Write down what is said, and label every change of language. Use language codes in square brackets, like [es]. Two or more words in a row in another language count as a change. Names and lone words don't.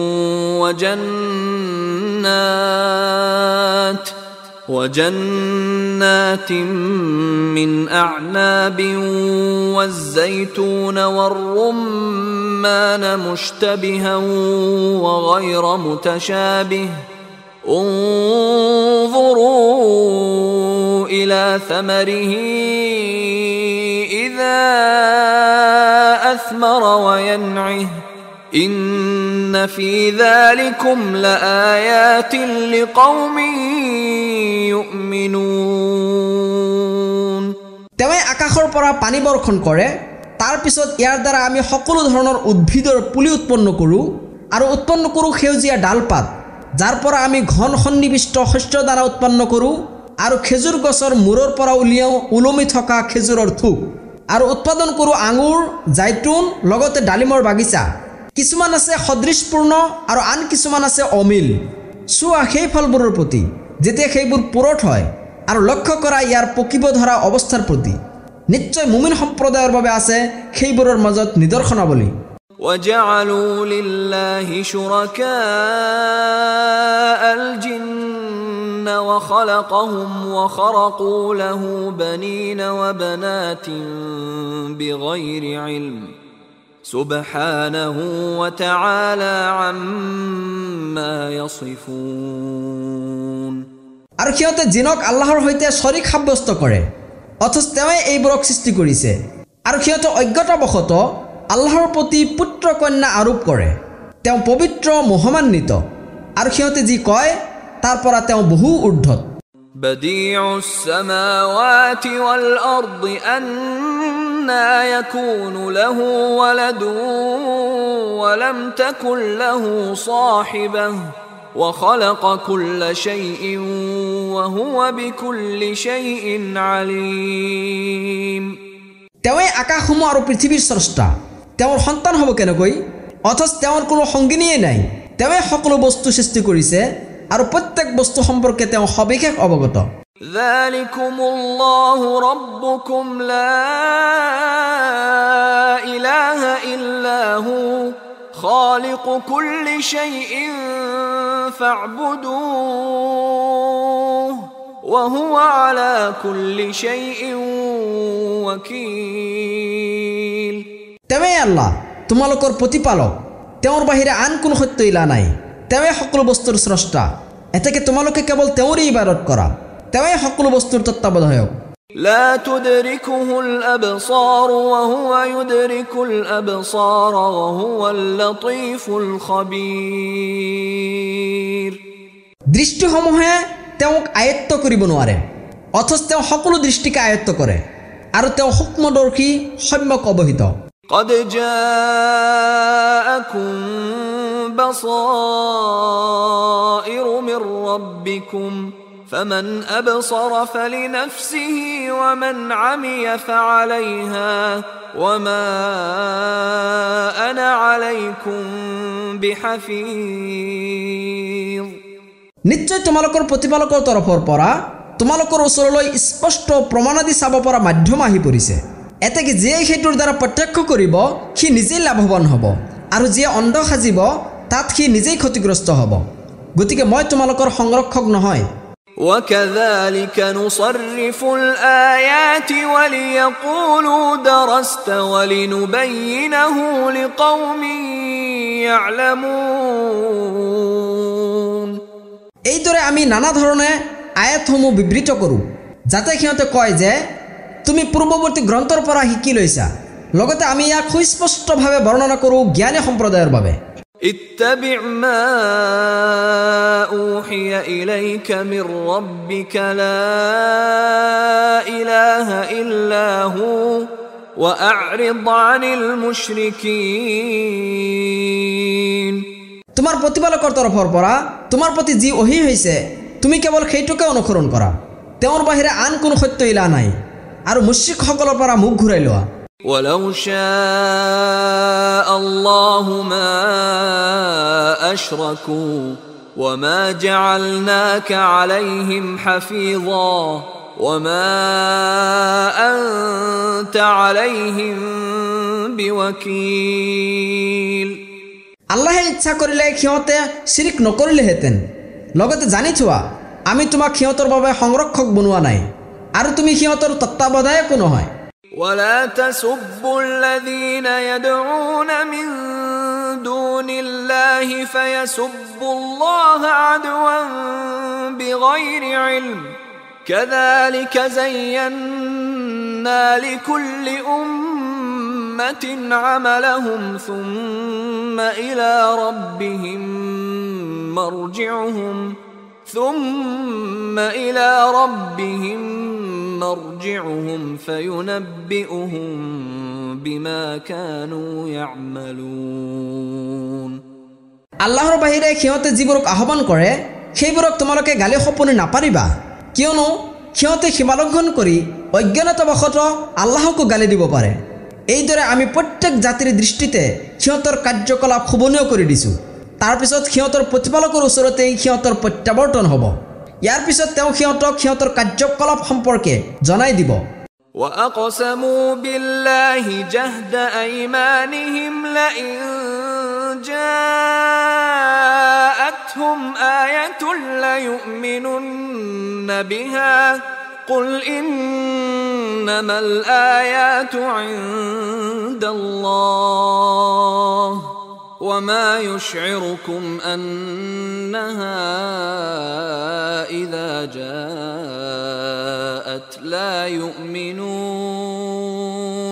[ar] وجنات من أعناب والزيتون والرمان مشتبها وغير متشابه انظروا إلى إلى ثمره إذا أثمر وينعه إن في ذلكم لآيات لقوم يؤمنون [as] তেৱে আকাশৰ পৰা পানী বৰ্ষণ কৰে তাৰ পিছত ইয়াৰ দ্বাৰা আমি সকলো ধৰণৰ উদ্ভিদৰ পুলি উৎপন্ন কৰোঁ আৰু উৎপন্ন কৰোঁ সেউজীয়া ডালপাত যাৰ পৰা আমি ঘন সন্নিবিষ্ট শস্য দ্বাৰা উৎপন্ন কৰোঁ আৰু খেজুৰ গছৰ মূৰৰ পৰা উলিয়াও ওলমি থকা খেজুৰৰ থোক আৰু উৎপাদন কৰোঁ আঙুৰ জাইতুন লগতে ডালিমৰ বাগিচা কিছুমান আছে সদৃশপূৰ্ণ আৰু আন কিছুমান আছে অমিল চোৱা সেই ফলবোৰৰ প্ৰতি যেতিয়া সেইবোৰ পুৰঠ হয় আৰু লক্ষ্য কৰা ইয়াৰ পকিব ধৰা অৱস্থাৰ প্ৰতি নিশ্চয় মুমিন সম্প্ৰদায়ৰ বাবে আছে সেইবোৰৰ মাজত নিদৰ্শনাৱলী [ar] وجعلوا لله شركاء الجن وخلقهم وخرقوا له بنين وبنات بغير علم سبحانه وتعالى عما يصفون [as] আৰু সিহঁতে জিনক আল্লাহৰ সৈতে শৰীক সাব্যস্ত কৰে অথচ তেওঁৱে এইবোৰক সৃষ্টি কৰিছে আৰু সিহঁতে অজ্ঞতাবশতঃ আল্লাহৰ প্ৰতি পুত্ৰ কন্যা আৰোপ কৰে তেওঁ পবিত্ৰ মহিমান্বিত আৰু সিহঁতে যি কয় তাৰ পৰা তেওঁ বহু ঊৰ্ধ্বত [ar] بديع السماوات والأرض أنى يكون له ولد ولم تكن له صاحبة وخلق كل شيء وهو بكل شيء عليم [as] তেওঁৱে আকাশসমূহ আৰু পৃথিৱীৰ স্ৰষ্টা তেওঁৰ সন্তান হ'ব কেনেকৈ অথচ তেওঁৰ কোনো সংগিনীয়ে নাই তেওঁৱে সকলো বস্তু সৃষ্টি কৰিছে আৰু প্ৰত্যেক বস্তু সম্পৰ্কে তেওঁ সবিশেষ অৱগত [ar] ذلكم الله ربكم لا إله إلا هو خالق كل شيء فاعبدوه وهو على كل شيء وكيل [as] তেওঁৱে আল্লাহ তোমালোকৰ প্ৰতিপালক তেওঁৰ বাহিৰে আন কোনো সত্য ইলা নাই তেওঁৱে সকলো বস্তুৰ স্ৰষ্টা এতেকে তোমালোকে কেৱল তেওঁৰেই ইবাদত কৰা তেওঁৱে সকলো বস্তুৰ তত্ত্বাৱধায়ক [ar] لا تدركه الأبصار وهو يدرك الأبصار وهو اللطيف الخبير [as] দৃষ্টিসমূহে তেওঁক আয়ত্ত কৰিব নোৱাৰে অথচ তেওঁ সকলো দৃষ্টিকে আয়ত্ত কৰে আৰু তেওঁ সূক্ষ্মদৰ্শী সম্যক অৱহিত [ar] قد جاءكم بصائر من ربكم فمن أبصر فلنفسه ومن عمي فعليها وما أنا عليكم بحفيظ [as] নিশ্চয় তোমালোকৰ প্ৰতিপালকৰ তৰফৰ পৰা তোমালোকৰ ওচৰলৈ স্পষ্ট প্ৰমাণাদি চাব পৰা মাধ্যম আহি পৰিছে এতেকে যিয়ে সেইটোৰ দ্বাৰা প্ৰত্যক্ষ কৰিব সি নিজেই লাভৱান হ'ব আৰু যিয়ে অন্ধ সাজিব তাত সি নিজেই ক্ষতিগ্ৰস্ত হ'ব গতিকে মই তোমালোকৰ সংৰক্ষক নহয় [ar] وكذلك نصرف الآيات وليقولوا درست ولنبينه لقوم يعلمون [as] এইদৰে আমি নানা ধৰণে আয়াতসমূহ বিবৃত কৰোঁ যাতে সিহঁতে কয় যে তুমি পূৰ্বৱৰ্তী গ্ৰন্থৰ পৰা শিকি লৈছা লগতে আমি ইয়াক সুস্পষ্টভাৱে বৰ্ণনা কৰোঁ জ্ঞানী সম্প্ৰদায়ৰ বাবে [ar] اتبع ما أوحي إليك من ربك لا إله إلا هو وأعرض عن المشركين [as] তোমাৰ প্ৰতিপালকৰ তৰফৰ পৰা তোমাৰ প্ৰতি যি ওহী হৈছে তুমি কেৱল সেইটোকে অনুসৰণ কৰা তেওঁৰ বাহিৰে আন কোনো সত্য ইলা নাই আৰু মুশ্ৰিকসকলৰ পৰা মুখ ঘূৰাই লোৱা [ar] ولو شاء الله ما أشركوا وما جعلناك عليهم حفيظا وما أنت عليهم بوكيل [as] আল্লাহে ইচ্ছা কৰিলে সিহঁতে শিৰিক নকৰিলেহেঁতেন লগতে জানি থোৱা আমি তোমাক সিহঁতৰ বাবে সংৰক্ষক বনোৱা নাই আৰু তুমি সিহঁতৰ তত্ত্বাৱধায়কো নহয় [ar] ولا تسبوا الذين يدعون من دون الله فيسبوا الله عدوا بغير علم كذلك زينا لكل أمة عملهم ثم إلى ربهم مرجعهم فينبئهم بما كانوا يعملون. [as] আল্লাহৰ বাহিৰে সিহঁতে যিবোৰক আহ্বান কৰে সেইবোৰক তোমালোকে গালি সপনি নাপাৰিবা, কিয়নো সিহঁতে সীমালংঘন কৰি অজ্ঞানতাবশতঃ আল্লাহকো গালি দিব পাৰে। এইদৰে আমি প্ৰত্যেক জাতিৰ দৃষ্টিতে সিহঁতৰ কাৰ্যকলাপ শোভনীয় কৰি দিছোঁ। তাৰ পিছত সিহঁতৰ প্ৰতিপালকৰ ওচৰতেই সিহঁতৰ প্ৰত্যাৱৰ্তন হ'ব। ইয়াৰ পিছত তেওঁ সিহঁতক সিহঁতৰ কাৰ্যকলাপ সম্পৰ্কে জনাই দিব। [ar] وأقسموا بالله جهد أيمانهم لئن جاءتهم آية ليؤمنن بها قل إنما الآيات عند الله وما يشعركم أنها إذا جاءت لا يؤمنون.